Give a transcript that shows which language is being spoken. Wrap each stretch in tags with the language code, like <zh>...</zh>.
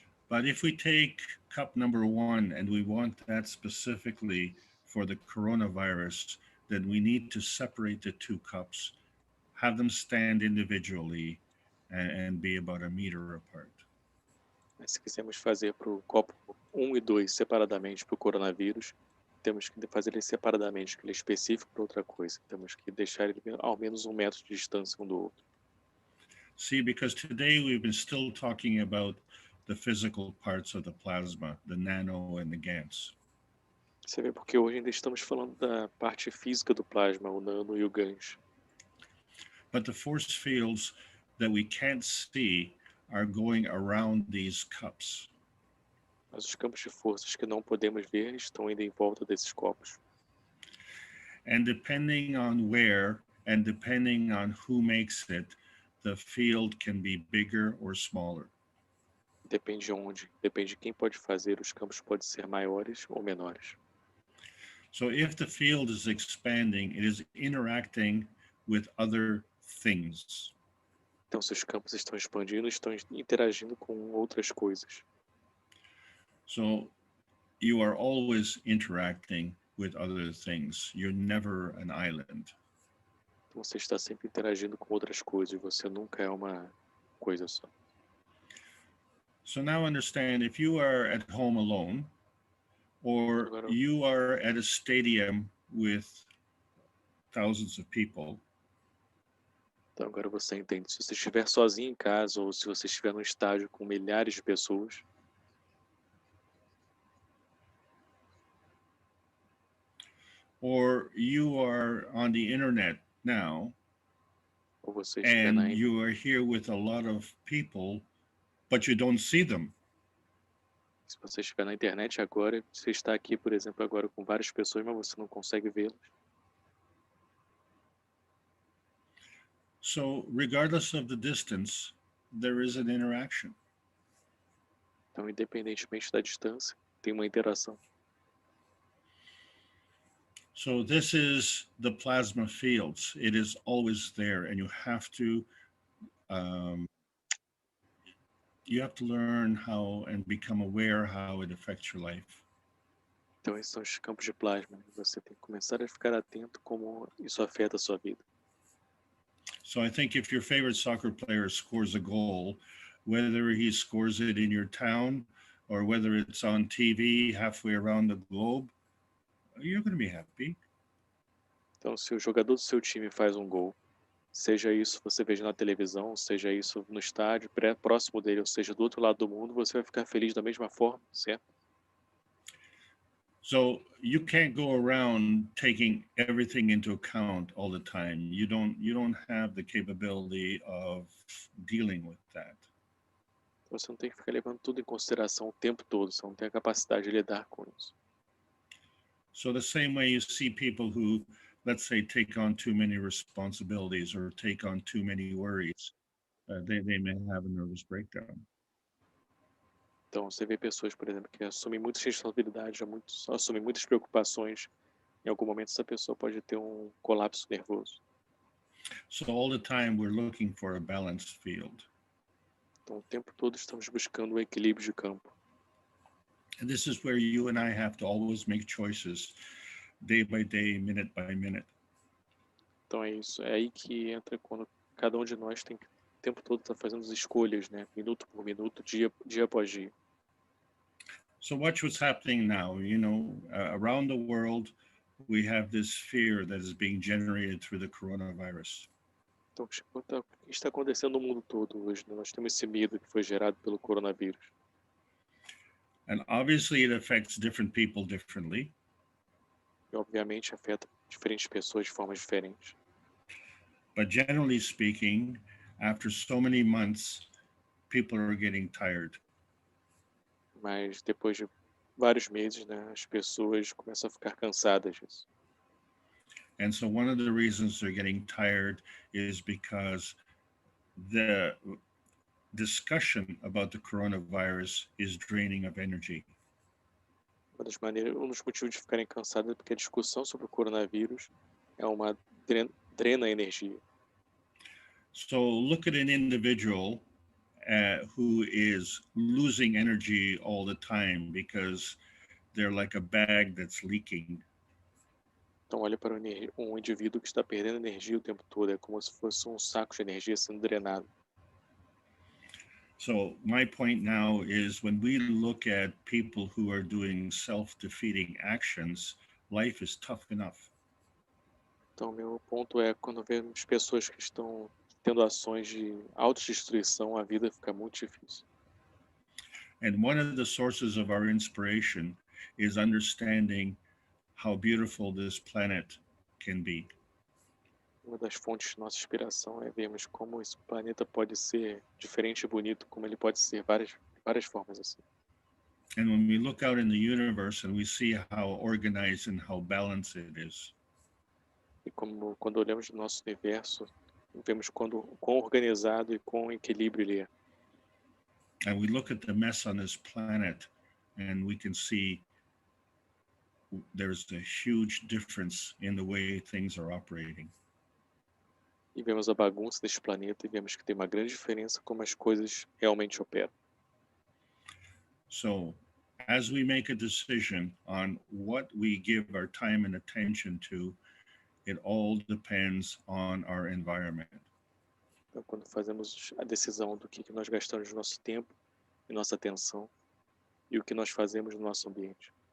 <en>But if we take cup number 1 and we want that specifically for the coronavirus, then we need to separate the 2 cups, have them stand individually, and be about 1 meter apart.</en> <pt>Mas se quisermos fazer para o copo 1 e 2 separadamente para o coronavírus, temos que fazer ele separadamente, que ele é específico para outra coisa. Temos que deixar ele ao menos 1 metro de distância um do outro.</pt> <en>See, because today we've been still talking about the physical parts of the plasma, the nano and the Gans.</en> <pt>Você vê porque hoje ainda estamos falando da parte física do plasma, o nano e o Gans.</pt> <en>But the force fields that we can't see are going around these cups.</en> <pt>Mas os campos de forças que não podemos ver estão indo em volta desses copos.</pt> <en>And depending on where and depending on who makes it, the field can be bigger or smaller.</en> <pt>Depende de onde, depende de quem pode fazer, os campos podem ser maiores ou menores.</pt> <en>So if the field is expanding, it is interacting with other things.</en> <pt>Então, se os campos estão expandindo, estão interagindo com outras coisas.</pt> <en>So you are always interacting with other things. You're never an island.</en> <pt>Você está sempre interagindo com outras coisas, você nunca é uma coisa só.</pt> <en>So now understand, if you are at home alone, or</en> <pt>Agora,</pt> <en>you are at a stadium with thousands of people,</en> <pt>então agora você entende. Se você estiver sozinho em casa ou se você estiver num estádio com milhares de pessoas,</pt> <en>or you are on the internet now,</en> <pt>ou você estiver na</pt> <en>and you are here with a lot of people, but you don't see them.</en> <pt>Se você estiver na internet agora, você está aqui, por exemplo, agora com várias pessoas, mas você não consegue vê-las.</pt> <en>So regardless of the distance, there is an interaction.</en> <pt>Então, independentemente da distância, tem uma interação.</pt> <en>So this is the plasma fields. It is always there, and you have to learn how and become aware how it affects your life.</en> <pt>Então, esses são os campos de plasma. Você tem que começar a ficar atento como isso afeta a sua vida.</pt> <en>So I think if your favorite soccer player scores a goal, whether he scores it in your town or whether it's on TV halfway around the globe, you're going to be happy.</en> <pt>Então, se o jogador do seu time faz um gol, seja isso você veja na televisão, seja isso no estádio, próximo dele, ou seja, do outro lado do mundo, você vai ficar feliz da mesma forma, certo?</pt> <en>So you can't go around taking everything into account all the time. You don't have the capability of dealing with that.</en> <pt>Então, você não tem que ficar levando tudo em consideração o tempo todo, você não tem a capacidade de lidar com isso.</pt> <en>So the same way you see people who, let's say, take on too many responsibilities or take on too many worries, they may have a nervous breakdown.</en> <pt>Então, você vê pessoas, por exemplo, que assumem muitas responsabilidades, assumem muitas preocupações. Em algum momento, essa pessoa pode ter um colapso nervoso.</pt> <en>So all the time we're looking for a balanced field.</en> <pt>Então, o tempo todo estamos buscando o equilíbrio de campo.</pt> <en>And this is where you and I have to always make choices, day by day, minute by minute.</en> <pt>Então, é isso. É aí que entra quando cada um de nós tem que o tempo todo estar fazendo as escolhas, né? Minuto por minuto, dia após dia.</pt> <en>So watch what's happening now. You know, around the world, we have this fear that is being generated through the coronavirus.</en> <pt>Então, o que está acontecendo no mundo todo hoje, né? Nós temos esse medo que foi gerado pelo coronavírus.</pt> <en>And obviously it affects different people differently.</en> <pt>E, obviamente, afeta diferentes pessoas de formas diferentes.</pt> <en>But generally speaking, after so many months, people are getting tired.</en> <pt>Mas depois de vários meses, né, as pessoas começam a ficar cansadas disso.</pt> <en>And so one of the reasons they're getting tired is because the discussion about the coronavirus is draining of energy.</en> <pt>Um dos motivos de ficarem cansados é porque a discussão sobre o coronavírus é uma drena a energia.</pt> <en>So look at an individual who is losing energy all the time because they're like a bag that's leaking.</en> <pt>Então olha para um indivíduo que está perdendo energia o tempo todo, é como se fosse um saco de energia sendo drenado.</pt> <en>So my point now is when we look at people who are doing self-defeating actions, life is tough enough.</en> <pt>Então meu ponto é quando vemos pessoas que estão tendo ações de autodestruição, a vida fica muito difícil.</pt> <en>And one of the sources of our inspiration is understanding how beautiful this planet can be.</en> <pt>Uma das fontes de nossa inspiração é vermos como esse planeta pode ser diferente e bonito, como ele pode ser várias formas assim.</pt> <en>And when we look out in the universe and we see how organized and how balanced it is.</en> <pt>E como quando olhamos o nosso universo, vemos quão organizado e quão equilíbrio ele é.</pt> <en>And we look at the mess on this planet and we can see there's a huge difference in the way things are operating.</en> <pt>E vemos a bagunça deste planeta e vemos que tem uma grande diferença como as coisas realmente operam.</pt> <en>So, as we make a decision on what we give our time and attention to, it all depends on our environment.</en> <pt>Então, quando fazemos a decisão do que nós gastamos nosso tempo e nossa atenção e o que nós fazemos no nosso ambiente.</pt>